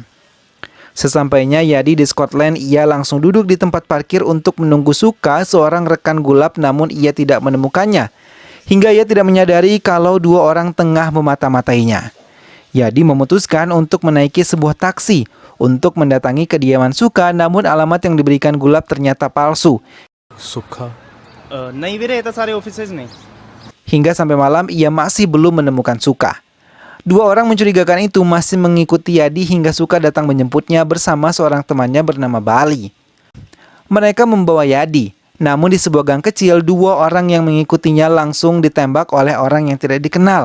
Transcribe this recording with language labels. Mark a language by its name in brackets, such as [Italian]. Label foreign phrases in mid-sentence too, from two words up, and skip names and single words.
[Indonesian] Sesampainya Yadi di Scotland, ia langsung duduk di tempat parkir untuk menunggu Suka, seorang rekan Gulab, namun ia tidak menemukannya. Hingga ia tidak menyadari kalau 2 orang tengah memata-matainya. Yadi memutuskan untuk menaiki sebuah taksi untuk mendatangi kediaman Suka, namun alamat yang diberikan Gulab ternyata palsu. Suka. [Hindi] नहीं वीरे ये तो सारे ऑफिसेज नहीं [Indonesian] Hingga sampai malam ia masih belum menemukan Suka. 2 orang mencurigakan itu masih mengikuti Yadi hingga Suka datang menjemputnya bersama seorang temannya bernama Bali. Mereka membawa Yadi, namun di sebuah gang kecil 2 orang yang mengikutinya langsung ditembak oleh orang yang tidak dikenal.